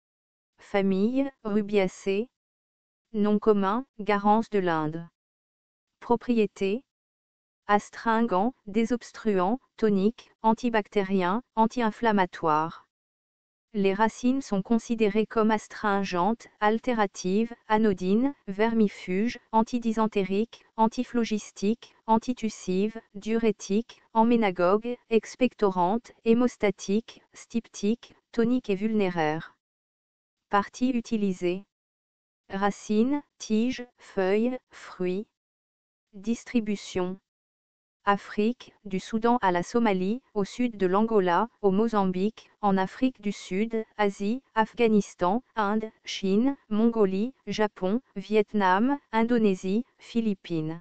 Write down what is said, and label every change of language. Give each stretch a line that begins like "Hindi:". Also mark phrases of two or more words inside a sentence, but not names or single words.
French: Famille, Rubiaceae. Nom commun, Garance de l'Inde. Propriétés. Astringent, désobstruant, tonique, antibactérien, anti-inflammatoire. Les racines sont considérées comme astringentes, altératives, anodines, vermifuges, antidysentériques, antiphlogistiques, antitussives, diurétiques, emménagogues, expectorantes, hémostatiques, styptiques, toniques et vulnéraires. Parties utilisées. Racines, tiges, feuilles, fruits. Distribution. Afrique, du Soudan à la Somalie, au sud de l'Angola, au Mozambique, en Afrique du Sud, Asie, Afghanistan, Inde, Chine, Mongolie, Japon, Vietnam, Indonésie, Philippines.